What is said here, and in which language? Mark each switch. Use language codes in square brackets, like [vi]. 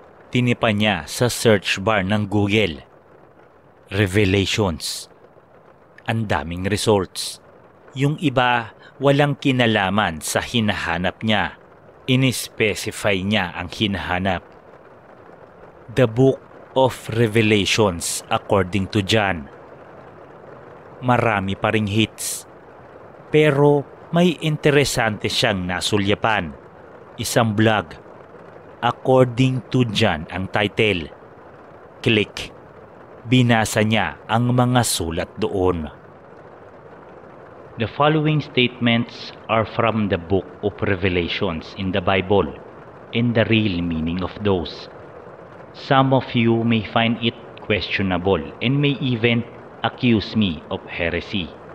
[tl] Tinipa niya sa search bar ng Google. Revelations. Ang daming results. Yung iba walang kinalaman sa hinahanap niya. Inispecify niya ang hinahanap. [en] The Book of Revelations according to John. [tl] marami pa ring hits. Pero may interesante siyang nasulyapan. Isang blog. [en] According to John ang title. Click. [tl] Binasa niya ang mga sulat doon. [en] The following statements are from the book of Revelations in the Bible and the real meaning of those. Some of you may find it questionable and may even accuse me of heresy.